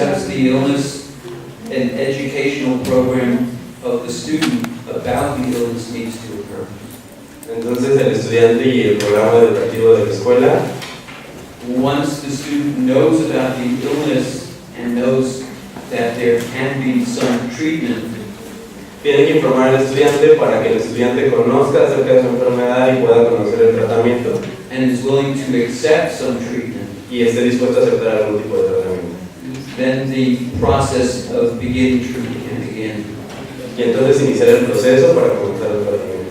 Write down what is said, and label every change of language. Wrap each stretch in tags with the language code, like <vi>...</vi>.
<en>the illness, an educational program of the student about the illness needs to occur.</en> <es>Entonces el estudiante y el programa educativo de la escuela,</es> <en>once the student knows about the illness and knows that there can be some treatment,</en> <es>tiene que informar al estudiante para que el estudiante conozca acerca de su enfermedad y pueda conocer el tratamiento.</es> <en>And is willing to accept some treatment.</en> <es>Y esté dispuesto a aceptar algún tipo de tratamiento.</es> <en>Then the process of beginning treatment can begin.</en> <es>Y entonces iniciar el proceso para comenzar el tratamiento.</es>